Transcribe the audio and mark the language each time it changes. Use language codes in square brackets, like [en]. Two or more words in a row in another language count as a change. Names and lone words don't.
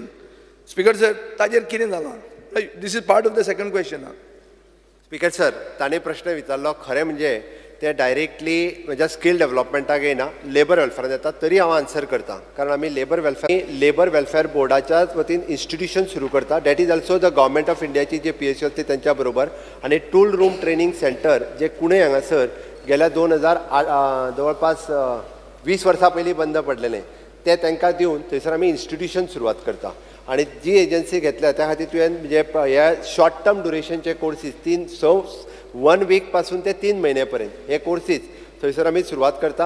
[en] Speaker sir, [kok] ताजेर कितें जालां? [en] this is part of the second question. [kok] स्पीकर सर, ताणें प्रश्न विचारलो, खरें म्हणजे ते डायरेक्टली म्हज्या स्किल डेव्हलपमेंटाक येना, लेबर वेलफेअरान येता. तरी हांव आन्सर करता, कारण आमी [en] labour welfare [kok] बोर्डाच्याच वतीन इन्स्टिट्यूशन सुरू करता. [en] that is also the government of [kok] इंडियाची जे PSU असते त्यांच्या बरोबर. आणि [en] tool room training centre [kok] जे कुणे हांगासर गेल्या 2008 जवळपास 20 वर्सां पयलीं बंद पडलेलें, ते तांकां दिवन थंयसर आमी इन्स्टिट्यूशन सुरवात करता. आणि जी एजन्सी घेतल्या त्या खातीर तुवें म्हणजे ह्या [en] short term [kok] ड्युरेशनचे कोर्सीस 1 वीक पासून ते 3 महिने पर्यंत हे कोर्सीस थंयसर आमी सुरवात करता.